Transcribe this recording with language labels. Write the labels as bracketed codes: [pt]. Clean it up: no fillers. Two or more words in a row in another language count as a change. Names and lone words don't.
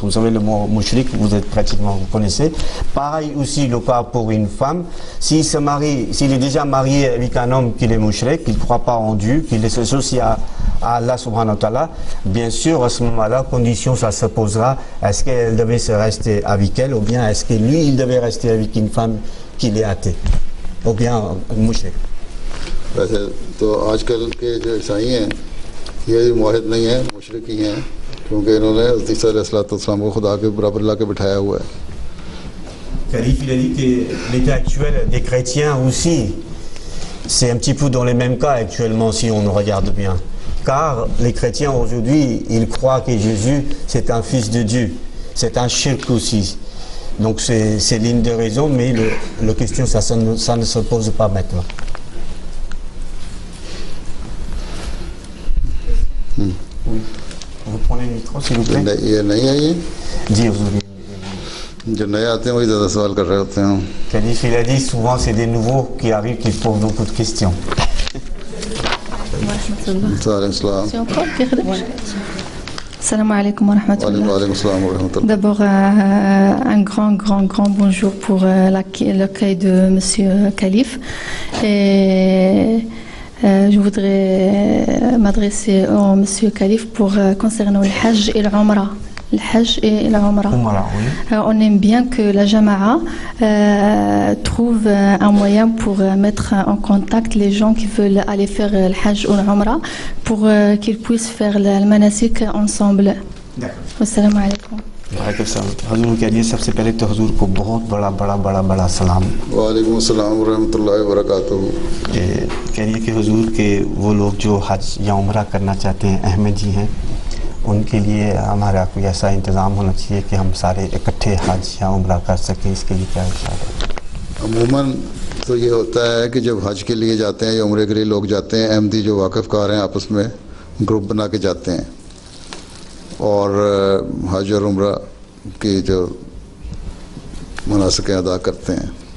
[fr] Vous savez le mot mushrik, vous connaissez. Pareil aussi le cas pour une femme, s'il se marie, s'il est déjà marié avec un homme qui est mushrik, qu'il ne croit pas en Dieu, qu'il est associé à Allah [ar] سبحانه وتعالى, [fr] bien sûr à ce moment-là, condition ça se posera, est-ce qu'elle devait se rester avec elle ou bien est-ce que lui il devait rester avec une femme qui est athée ou bien mushrik. [ur] ویسے تو آج کل کے جو عیسائی ہیں یہ معاہد نہیں ہیں، مشرک ہی ہیں، کیونکہ انہوں نے حضرت عیسیٰ علیہ السلام کو خدا کے برابر لا کے بٹھایا ہوا ہے. [fr] Khalif, il a dit que l'état actuel des chrétiens aussi, c'est un petit peu dans les mêmes cas actuellement si on regarde bien. Car les chrétiens aujourd'hui, ils croient que Jésus c'est un fils de Dieu, c'est un shirk aussi. Donc c'est l'une des raisons, mais la question ça ne se pose pas maintenant. Oui. Vous prenez le micro s'il vous plaît. [ur] یہ نہیں ہے یہ [fr] Dire [ur] جو نئے آتے ہیں وہی زیادہ سوال کر رہے ہوتے ہیں. [fr] Khalif, il a dit souvent c'est des nouveaux qui arrivent qui posent beaucoup de questions. [ar] سلام عليكم ورحمة الله. [fr] D'abord, un grand bonjour pour l'accueil de Monsieur Khalif. Et je voudrais m'adresser au Monsieur Khalif pour concernant le Hajj et l'Umrah. Le Hajj et la Umrah. Oui. On aime bien que la Jama'a trouve un moyen pour mettre en contact les gens qui veulent aller faire le Hajj ou l'Umrah pour qu'ils puissent faire le manasik ensemble. D'accord. [ar] السلام عليكم. [ur] حضور کہیے سب سے پہلے تو حضور کو بہت بڑا سلام. [ar] وعليكم السلام ورحمة الله وبركاته. [ur] کہیے کہ حضور کے وہ لوگ جو حج یا عمرہ کرنا چاہتے ہیں احمدی ہیں، ان کے لیے ہمارا کوئی ایسا انتظام ہونا چاہیے کہ ہم سارے اکٹھے حج یا عمرہ کر سکیں، اس کے لیے کیا ارشاد ہے? عموماً تو یہ ہوتا ہے کہ جب حج کے لیے جاتے ہیں یا عمرے کے لیے لوگ جاتے ہیں، احمدی جو واقفکار ہیں آپس میں گروپ بنا کے جاتے ہیں اور حج اور عمرہ کی جو مناسک ادا کرتے ہیں.